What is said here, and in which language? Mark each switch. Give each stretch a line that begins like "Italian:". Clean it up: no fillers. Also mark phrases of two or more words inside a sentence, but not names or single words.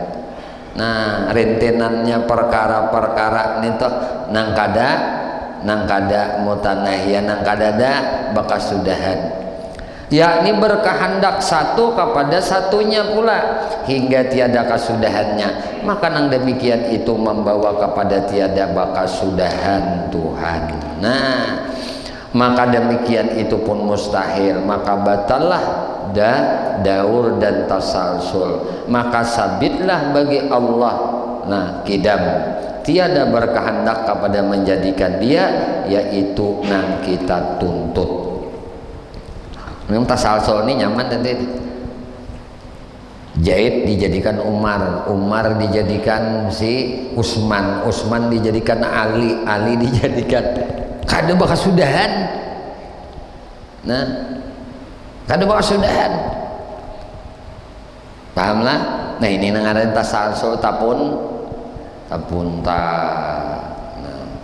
Banjar: Nah, rentenannya perkara-perkara ini tuh nang kada mutanahiyah, nang kada ada bakas sudahan, yakni berkehendak satu kepada satunya pula hingga tiada kasudahannya, maka nang demikian itu membawa kepada tiada bakas sudahan Tuhan. Nah, maka demikian itu pun mustahil, maka batallah daur dan tasalsul, maka sabitlah bagi Allah. Nah, kidam tiada berkehendak kepada menjadikan dia, yaitu nang kita tuntut. Memang tasalsul ini nyaman tadi. Zaid dijadikan Umar, Umar dijadikan si Utsman, Utsman dijadikan Ali, Ali dijadikan kada bakas sudahan. Nah, kada bakas sudahan. Pahamlah? Nah, ini nangaran tasalsul tapun ta. Nah.